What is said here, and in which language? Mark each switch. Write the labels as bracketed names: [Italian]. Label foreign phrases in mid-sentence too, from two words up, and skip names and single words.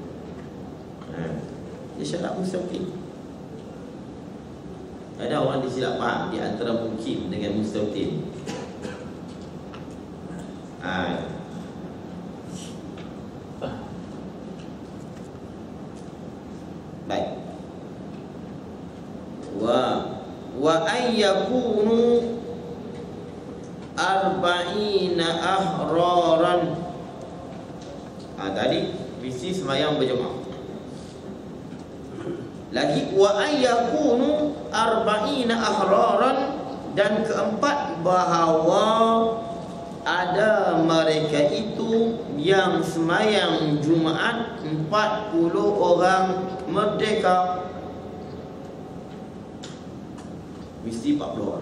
[Malay] Dia syarat mustahil. Ada orang disilap faham di antara mukim dengan mustahil. Baik. [Arabic] وأن يكونوا أربعين أحرارا. [Malay] Tadi visi semayang berjemaah. [Arabic] Lagi وأن يكونوا أربعين أحرارا, [Malay] dan keempat bahawa ada mereka itu yang semayang Jumaat 40 orang merdeka. Mesti 40 orang.